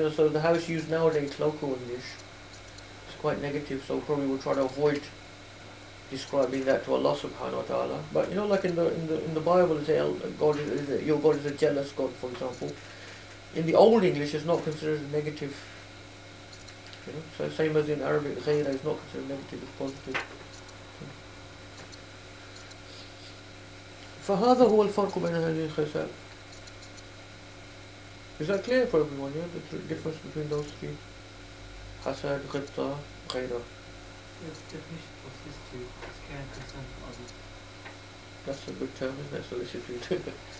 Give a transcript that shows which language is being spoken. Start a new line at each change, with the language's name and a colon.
English: So how it's used nowadays, local English, it's quite negative, so probably we'll try to avoid describing that to Allah subhanahu wa ta'ala. But like in the Bible, they say your God is a jealous God, for example. In the Old English, it's not considered a negative. So same as in Arabic, ghayra is not considered negative, it's positive.
Arabic: فهذا هو الفرق بين هذه الخصال.
English: Is that clear for everyone? Yeah, the difference between those three. Hasad, ghibta, ghayra. Yes, definition for solicitude is care and concern for others. That's a good term, isn't it? Solicitude.